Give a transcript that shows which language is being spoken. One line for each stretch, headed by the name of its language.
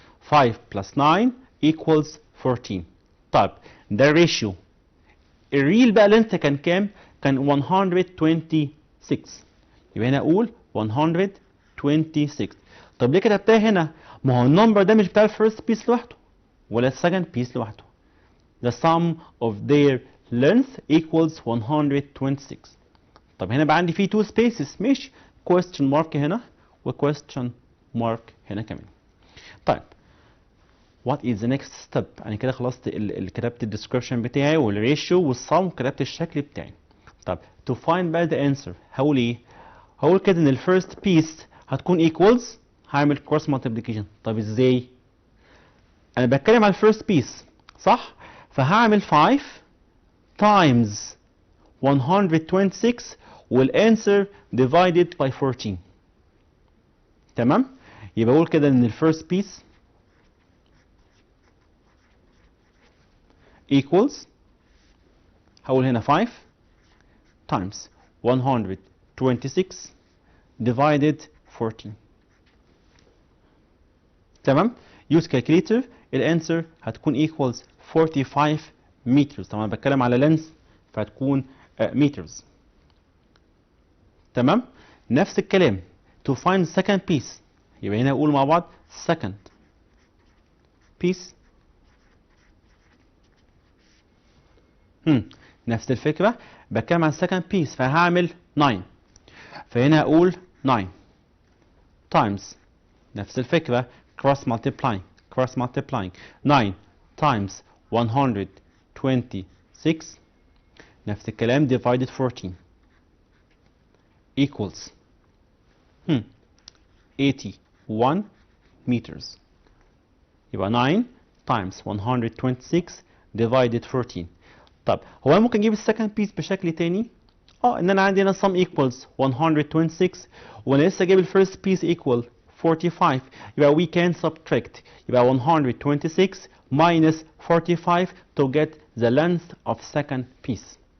English: 5 plus 9 equals 14.
Arabic: طيب ده ريشيو. الريل بقى لينث كان كام؟ كان 126. يبقى هنا اقول 126. طب ليه كتبتها هنا؟ ما هو النمبر ده مش بتاع الفيرست بيس لوحده ولا السكند بيس لوحده.
English: The sum of their length equals 126.
Arabic: طب هنا بقى عندي فيه two spaces، ماشي، question mark هنا و question mark هنا كمان. طيب
English: what is the next step؟
Arabic: انا كده خلصت كتبت الديسكربشن بتاعي والريشيو والسم، كتبت الشكل بتاعي. طب
English: to find
Arabic: بقى the answer هقول ايه؟ هقول كده ان الفيرست بيس هتكون equals، هعمل
English: cross multiplication.
Arabic: طب ازاي؟ انا بتكلم على الفيرست بيس صح؟ فهعمل
English: 5 times 126
Arabic: والانسر
English: divided by 14.
Arabic: تمام؟ يبقى اقول كده ان الفيرست بيس
English: equals
Arabic: هقول هنا
English: 5 times 126 divided 14.
Arabic: تمام؟
English: use calculator
Arabic: الانسر هتكون
English: equals 45 meters.
Arabic: طبعا بتكلم على length فهتكون meters. تمام؟ نفس الكلام
English: to find second piece
Arabic: يبقى هنا نقول مع بعض second piece. نفس الفكرة بتكلم عن second piece فهعمل 9 فهنا هقول 9 times نفس الفكرة cross multiplying
English: 9 times 126
Arabic: نفس الكلام
English: divided 14 equals 81 meters. يبقى 9 times 126 divided 14.
Arabic: طب هو انا ممكن اجيب السكند بيس بشكل تاني؟ ان انا عندي هنا sum equals 126 وانا لسه جايب الفيرست بيس equal 45 يبقى
English: we can subtract
Arabic: يبقى 126 minus 45
English: to get the length of second piece.